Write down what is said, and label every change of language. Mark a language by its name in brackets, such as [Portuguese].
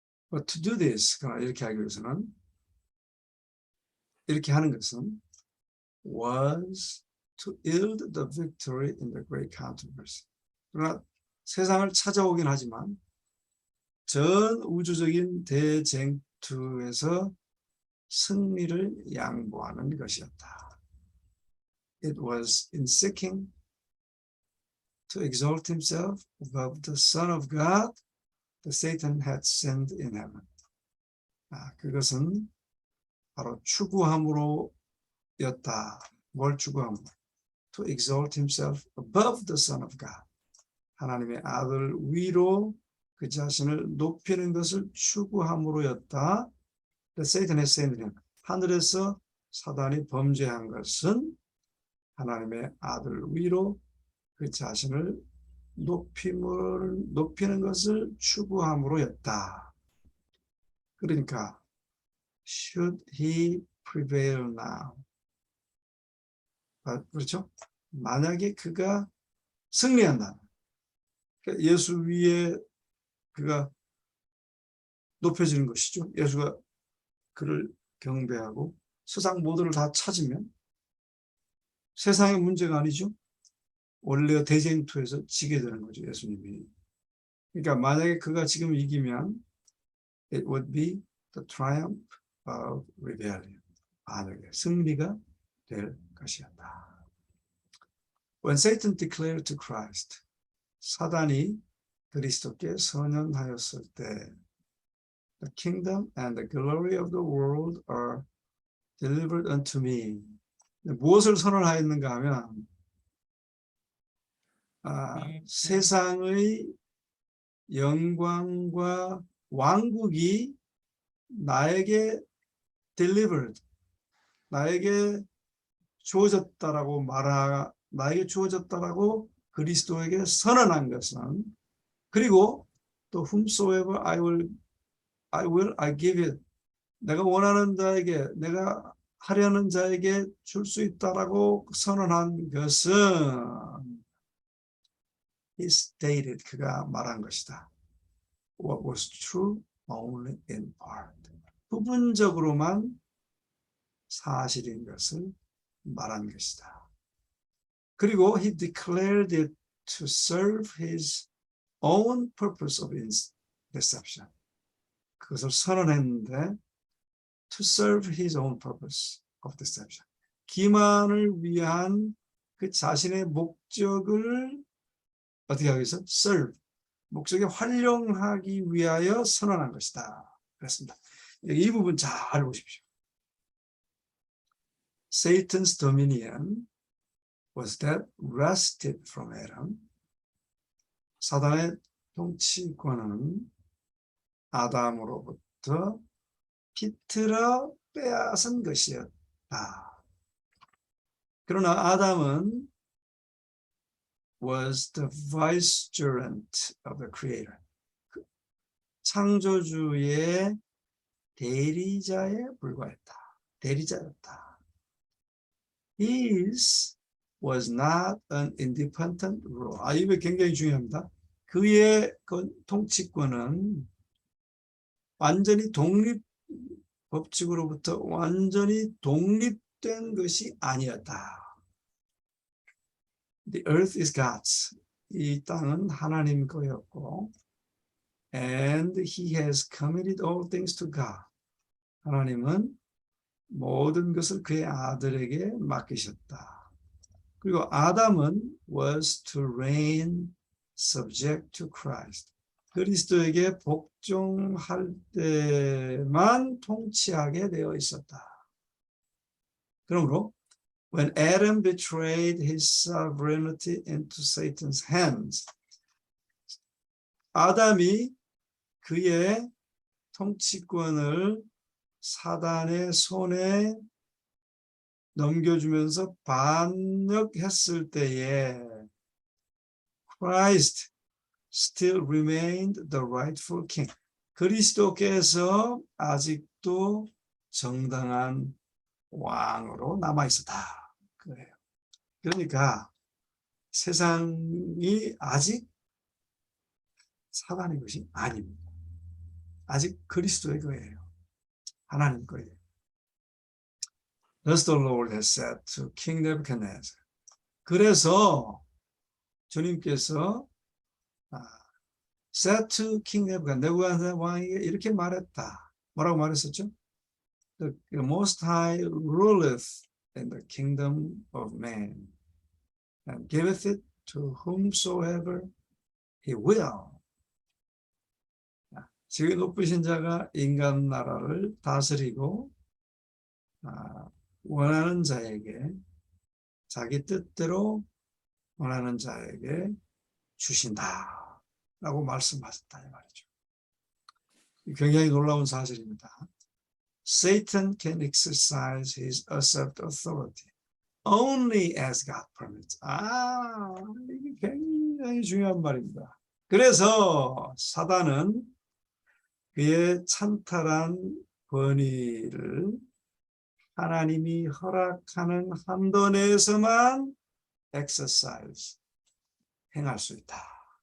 [English] But to do this, [Korean] 이렇게 하기 위해서는, 이렇게 하는 것은 [English] was to yield the victory in the great controversy. [Korean] 그러나 세상을 찾아오긴 하지만 전 우주적인 대쟁투에서 승리를 양보하는 것이었다. [English] It was in seeking to exalt himself above the Son of God that Satan had sinned in heaven. [Korean] 그것은 바로 추구함으로였다. 뭘 추구함으로? [English] To exalt himself above the Son of God. [Korean] 하나님의 아들 위로 그 자신을 높이는 것을 추구함으로였다. [English] That Satan has sinned in heaven. [Korean] 하늘에서 사단이 범죄한 것은 하나님의 아들 위로 그 자신을 높이는 것을 추구함으로였다. 그러니까 [English] should he prevail now? [Korean] 그렇죠? 만약에 그가 승리한다. 예수 위에 그가 높여지는 것이죠. 예수가 그를 경배하고 세상 모두를 다 찾으면 세상의 문제가 아니죠. 원래 대쟁투에서 지게 되는 거죠. 예수님이. 그러니까 만약에 그가 지금 이기면 [English] it would be the triumph of rebellion. [Korean] 만약에 승리가 될 것이었다. [English] When Satan declared to Christ, [Korean] 사단이 그리스도께 선언하였을 때 [English] The kingdom and the glory of the world are delivered unto me. [Korean] 무엇을 선언하였는가 하면 세상의 영광과 왕국이 나에게 delivered, 나에게 주어졌다라고 나에게 주어졌다라고 그리스도에게 선언한 것은, 그리고 또 [English] whomsoever I give it, [Korean] 내가 원하는 자에게, 내가 하려는 자에게 줄 수 있다라고 선언한 것은 [English] he stated, [Korean] 그가 말한 것이다. [English] What was true only in part. [Korean] 부분적으로만 사실인 것을 말한 것이다. 그리고 [English] he declared it to serve his own purpose of deception. [Korean] 그것을 선언했는데 [English] to serve his own purpose of deception. [Korean] 기만을 위한 그 자신의 목적을 어떻게 하기 위해서? [English] serve. [Korean] 목적에 활용하기 위하여 선언한 것이다. 그렇습니다. 이 부분 잘 보십시오. [English] Satan's dominion was that wrested from Adam. [Korean] 사단의 통치권은 아담으로부터 비틀어 빼앗은 것이었다. 그러나 아담은 [English] was the vicegerent of the creator. [Korean] 창조주의 대리자에 불과했다. 대리자였다. [English] He is was not an independent ruler. [Korean] 이거 굉장히 중요합니다. 그의 통치권은 완전히 법칙으로부터 완전히 독립된 것이 아니었다. [English] The earth is God's. [Korean] 이 땅은 하나님 거였고, [English] and he has committed all things to God. [Korean] 하나님은 모든 것을 그의 아들에게 맡기셨다. 그리고 아담은 [English] was to reign subject to Christ. [Korean] 그리스도에게 복종할 때만 통치하게 되어 있었다. 그러므로 [English] when Adam betrayed his sovereignty into Satan's hands, [Korean] 아담이 그의 통치권을 사단의 손에 넘겨주면서 반역했을 때에 [English] Christ still remained the rightful king. [Korean] 그리스도께서 아직도 정당한 왕으로 남아 있었다. 그래요. 그러니까 세상이 아직 사단의 것이 아닙니다. 아직 그리스도의 거예요. 하나님 거예요. [English] Thus the Lord has said to King Nebuchadnezzar. [Korean] 그래서 주님께서 [English] said to King Nebuchadnezzar [Korean] 왕에게 이렇게 말했다. 뭐라고 말했었죠? [English] The Most High ruleth in the kingdom of man and giveth it to whomsoever he will. [Korean] 지극히 높으신 자가 인간 나라를 다스리고 원하는 자에게 자기 뜻대로 원하는 자에게 주신다 라고 말씀하셨다 이 말이죠. 굉장히 놀라운 사실입니다. [English] Satan can exercise his usurped authority only as God permits. [Korean] 이게 굉장히 중요한 말입니다. 그래서 사단은 그의 찬탈한 권위를 하나님이 허락하는 한도 내에서만 exercise, 행할 수 있다.